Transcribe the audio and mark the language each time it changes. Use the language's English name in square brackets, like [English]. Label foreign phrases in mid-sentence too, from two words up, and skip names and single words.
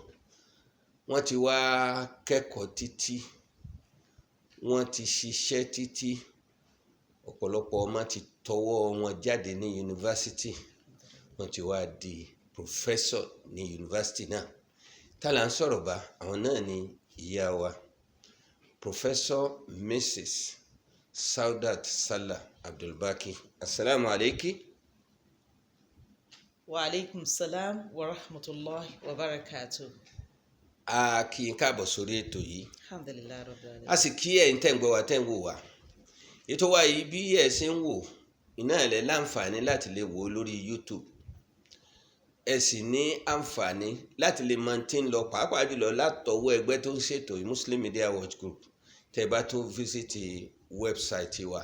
[Yoruba] Wọ́n ti wá kẹ́kọ̀ọ́ títí, wọ́n ti ṣiṣẹ́ títí, ọ̀pọ̀lọpọ̀ ọmọ ti tọwọ́ wọn jáde ní yunifásitì, wọ́n ti wá di professor ní yunifásitì náà. Tá là ń sọ̀rọ̀ bá àwọn náà ní ìyá wa Professor Mrs. Saudat Salah Abdulbaqi. [Arabic] السلام عليكم. وعليكم السلام ورحمة الله وبركاته. [Yoruba] A kí n káàbọ̀ sórí ètò yìí. [Arabic] الحمد لله رب العالمين. [Yoruba] A sì kí ẹ̀yin tẹ́ ń gbọ́ wa tẹ́ ń wò wá. Ètò wa yìí bí ẹ ṣe ń wò iná ẹ̀lẹ́ láǹfààní láti lè wò ó lórí YouTube. Ẹ sì ní àǹfààní láti lè máa tí ń lọ pàápàá jùlọ látọwọ́ ẹgbẹ́ tó ń ṣètò Muslim Media Watch Group tẹ́ bá tó fíṣítì wẹ́bsáìtì wa.